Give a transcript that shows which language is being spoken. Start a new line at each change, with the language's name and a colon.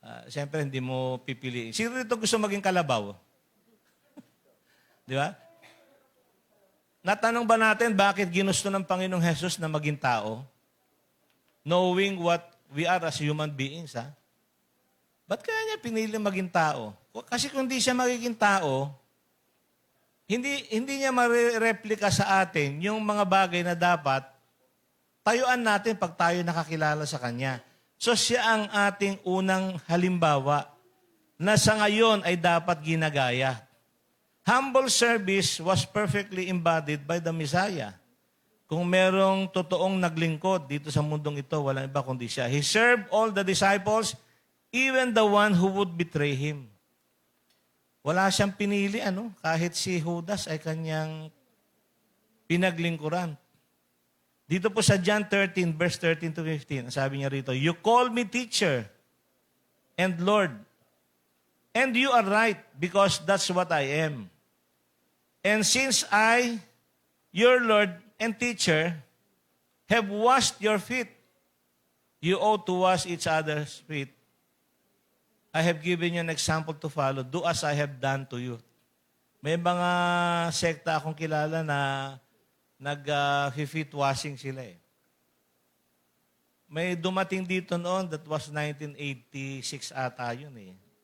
Filipino: Siyempre, hindi mo pipiliin. Sino rito gusto maging kalabaw? Di ba? Natanong ba natin bakit ginusto ng Panginoong Jesus na maging tao?
English: Knowing what we are as human beings, ha?
Filipino: Ba't kaya niya pinili maging tao? Kasi kung hindi siya magiging tao, hindi niya ma-replika sa atin yung mga bagay na dapat tayuan natin pag tayo nakakilala sa Kanya. So siya ang ating unang halimbawa na sa ngayon ay dapat ginagaya.
English: Humble service was perfectly embodied by the Messiah.
Filipino: Kung merong totoong naglingkod dito sa mundong ito, walang iba kundi siya.
English: He served all the disciples, even the one who would betray Him.
Filipino: Wala siyang pinili, kahit si Judas ay kanyang pinaglingkuran. Dito po sa John 13, verse 13 to 15, sabi niya rito,
English: You call me teacher and Lord, and you are right, because that's what I am. And since I, your Lord and teacher, have washed your feet, you ought to wash each other's feet. I have given you an example to follow. Do as I have done to you.
Filipino: May mga sekta akong kilala na nag-feet washing sila eh. May dumating dito noon,
English: that was
Filipino: 1986 ata yun eh.